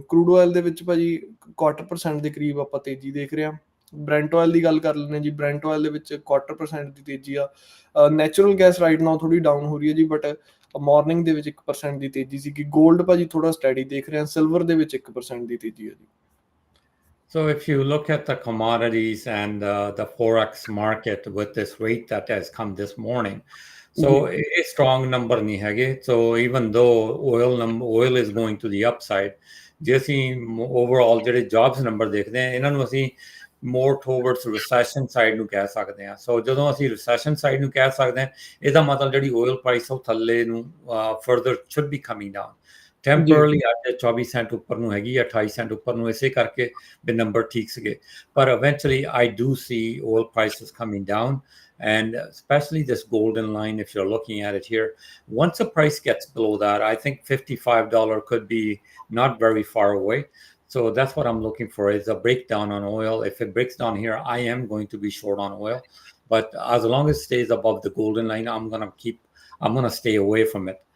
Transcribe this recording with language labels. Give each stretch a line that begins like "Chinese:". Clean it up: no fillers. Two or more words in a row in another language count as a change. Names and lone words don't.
English: crude oil
Punjabi: ਦੇ ਵਿੱਚ ਭਾਜੀ 0.25% ਦੇ ਕਰੀਬ ਆਪਾਂ ਤੇਜ਼ੀ ਦੇਖ ਰਹੇ ਹਾਂ।
English: brent oil
Punjabi: ਦੀ ਗੱਲ ਕਰ ਲੈਂਦੇ ਹਾਂ ਜੀ।
English: brent oil
Punjabi: ਦੇ ਵਿੱਚ 0.25% ਦੀ ਤੇਜ਼ੀ ਆ।
English: natural gas right now
Punjabi: ਥੋੜੀ ਡਾਊਨ ਹੋ ਰਹੀ ਹੈ ਜੀ,
English: but morning
Punjabi: ਦੇ ਵਿੱਚ 1% ਦੀ ਤੇਜ਼ੀ ਸੀਗੀ। ਗੋਲਡ ਭਾਜੀ ਥੋੜਾ ਸਟੈਡੀ ਦੇਖ ਰਹੇ ਹਾਂ। ਸਿਲਵਰ ਦੇ ਵਿੱਚ 1% ਦੀ ਤੇਜ਼ੀ ਹੈ ਜੀ।
English: So if you look at the commodities and the forex market with this rate that has come this morning, so a strong number
Punjabi: ਨਹੀਂ ਹੈਗੇ.
English: So even though oil is going to the upside,
Punjabi: ਜੇ ਅਸੀਂ overall ਜਿਹੜੇ
English: jobs number
Punjabi: ਦੇਖਦੇ ਹਾਂ ਇਹਨਾਂ ਨੂੰ ਅਸੀਂ
English: more towards recession side
Punjabi: ਨੂੰ ਕਹਿ ਸਕਦੇ ਹਾਂ। ਸੋ ਜਦੋਂ ਅਸੀਂ
English: recession side
Punjabi: ਨੂੰ ਕਹਿ ਸਕਦੇ ਹਾਂ, ਇਹਦਾ ਮਤਲਬ ਜਿਹੜੀ
English: oil price
Punjabi: ਉਹ ਥੱਲੇ ਨੂੰ
English: further should be coming down.
Punjabi: ਟੈਂਪਰਲੀ ਅੱਜ 24 ਸੈਂਟ ਉੱਪਰ ਨੂੰ ਹੈਗੀ, 28 ਸੈਂਟ ਉੱਪਰ ਨੂੰ, ਇਸੇ ਕਰਕੇ ਵੀ ਨੰਬਰ ਠੀਕ ਸੀਗੇ।
English: ਪਰ eventually I do see oil prices coming down, and especially this golden line, if you're looking at it here, once the price gets below that, I think $55 could be not very far away. So that's what I'm looking for, is a breakdown on oil. If it breaks down here, I am going to be short on oil, but as long as it stays above the golden line, I'm going to stay away from it.